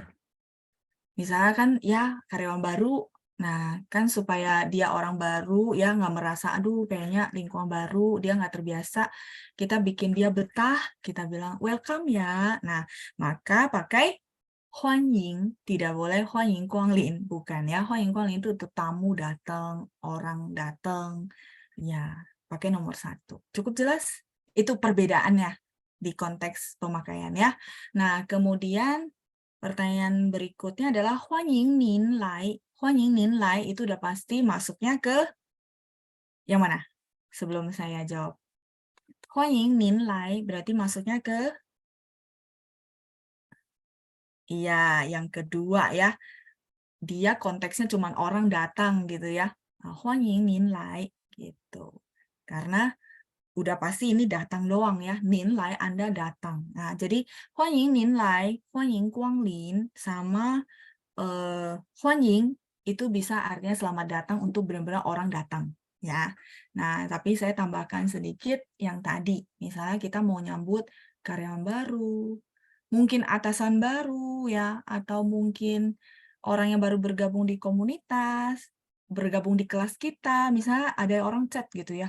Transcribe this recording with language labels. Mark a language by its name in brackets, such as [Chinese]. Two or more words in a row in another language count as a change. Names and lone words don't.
[Indonesian] Misalnya kan ya karyawan baru, nah kan supaya dia orang baru ya nggak merasa aduh kayaknya lingkungan baru dia nggak terbiasa, kita bikin dia betah, kita bilang welcome ya. Nah, maka pakai 欢迎, tidak boleh [Chinese] 欢迎光临, [Indonesian] bukan ya. [Chinese] 欢迎光临 [Indonesian] itu tamu datang, orang datang. Ya, pakai nomor 1. Cukup jelas? Itu perbedaannya di konteks pemakaian ya. Nah, kemudian pertanyaan berikutnya adalah [Chinese] 欢迎您来. 欢迎您来 [Indonesian] itu udah pasti masuknya ke yang mana? Sebelum saya jawab. [Chinese] 欢迎您来 [Indonesian] berarti masuknya ke iya, yang kedua ya. Dia konteksnya cuma orang datang gitu ya. [Chinese] 欢迎您来 gitu. [Indonesian] Karena udah pasti ini datang doang ya. [Chinese] 您来 [Indonesian] Anda datang. Nah, jadi [Chinese] 欢迎您来, 欢迎光临 [Indonesian] sama 欢迎itu bisa artinya selamat datang untuk benar-benar orang datang. ya. Nah, tapi saya tambahkan sedikit yang tadi. Misalnya kita mau nyambut karyawan baru, mungkin atasan baru ya, atau mungkin orang yang baru bergabung di komunitas, bergabung di kelas kita, misalnya ada orang chat gitu ya.